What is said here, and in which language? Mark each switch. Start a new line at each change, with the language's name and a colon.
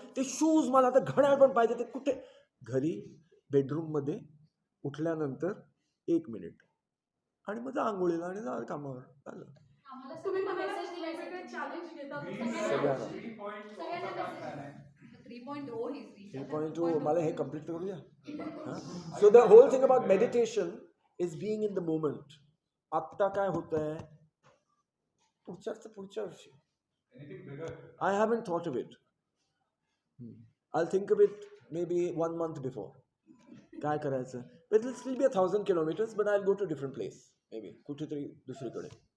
Marathi: ते शूज, मला तर घड्याळ पण पाहिजे, ते कुठे? घरी बेडरूममध्ये उठल्यानंतर 1 मिनिट आणि मग जा आंघोळीला आणि जा कामावर. झालं. आम्हाला तुम्ही सगळ्यांना म्हणाला मेसेज दिलाय वेगवेगळे चॅलेंज घेतात. सगळ्यांना. 3.0 ही 3.2 मला हे कम्प्लीट करू द्या.
English: So the whole thing about meditation is being in the moment.
Marathi: आत्ता काय होत आहे, पुढच्या वर्षी.
English: I haven't thought of it. I think of it maybe 1 month before.
Marathi: काय करायचं?
English: It will still be 1000 kilometers, but I will go to different place. Maybe
Marathi: कुठेतरी दुसरीकडे.